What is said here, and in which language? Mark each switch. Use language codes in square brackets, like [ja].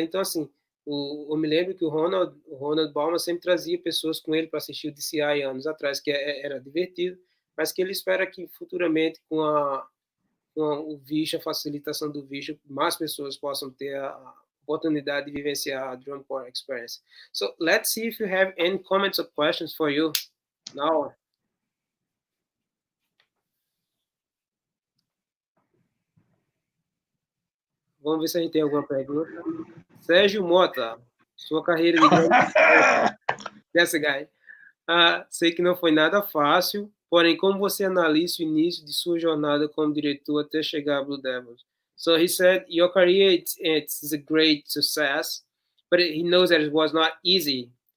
[pt] Então, assim, eu me lembro que o Ronald Bauman sempre trazia pessoas com ele para assistir o DCI anos atrás, que era divertido, mas que ele espera que futuramente, com o visto, a facilitação do visto, mais pessoas possam ter a oportunidade de vivenciar a Drum Corps experience. [en] So let's see if you have any comments or questions for you now. [pt] Vamos ver se a gente tem alguma pergunta. Sérgio Mota, sua carreira de drum. [en] Yes, guy. [pt] Sei que não foi nada fácil, porém, como você analisa o início de sua jornada como diretor até chegar a Blue Devils? [en] So he said, your career, it's a great success, but he knows that it was not easy.